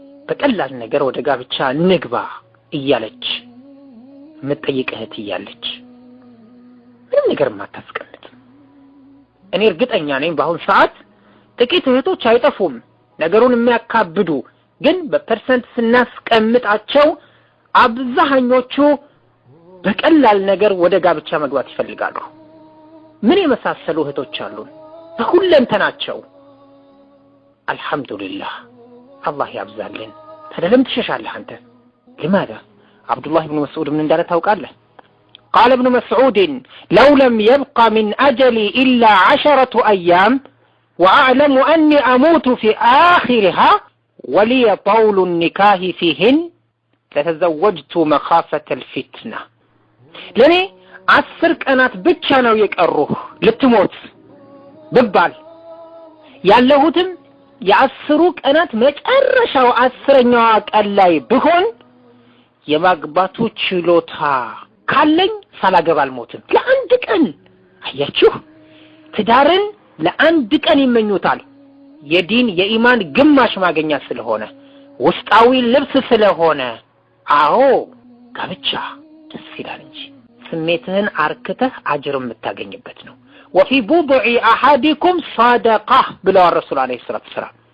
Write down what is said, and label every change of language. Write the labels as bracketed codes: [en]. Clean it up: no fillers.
[am] በቀላል ነገር ወደ ጋብቻ ንግባ እያለች የምትጠይቅህ እያለች ምንም ነገር ማታስቀምጥ። እኔ እርግጠኛ ነኝ በአሁን ሰዓት ጥቂት እህቶች አይጠፉም ነገሩን የሚያካብዱ፣ ግን በፐርሰንት ስናስቀምጣቸው አብዛኞቹ በቀላል ነገር ወደ ጋብቻ መግባት ይፈልጋሉ። ምን የመሳሰሉ እህቶች አሉን በሁለንተናቸው። አልহামዱሊላህ አላህ ያብዛልን። ተደለም ትሸሻለህ አንተ። [ar] لماذا [am] عبد الله بن مسعود من እንዳለ ታውቃለህ? [ar] قال ابن مسعود لو لم يبقى من أجلي إلا 10 أيام وأعلم أني أموت في آخرها ولي طول النكاح فيهن لتزوجت مخافة الفتنة. [am] ለኔ 10 ቀናት ብቻ ነው የቀሩህ ልትሞት ብባል ያለሁትም የ10 ቀናት መጨረሻው 10ኛው ቀን ላይ ብሆን የማግባቱ ችሎታ ካለኝ ሳላገባ አልሞትም። ለአንድ ቀን አያችሁ፣ ትዳርን ለአንድ ቀን ይመኙታል። የዲን የኢማን ግማሽ ማግኛ ስለሆነ፣ ውስጣዊ ልብስ ስለሆነ። አዎ ጋብቻ ደስ ይላል እንጂ ስሜትህን አርክተህ አጅር የምታገኝበት ነው። [ar] وفي بضع احدكم صدقه [am] ብለው ረሱል አለይሂ ሰላቱ ሰላም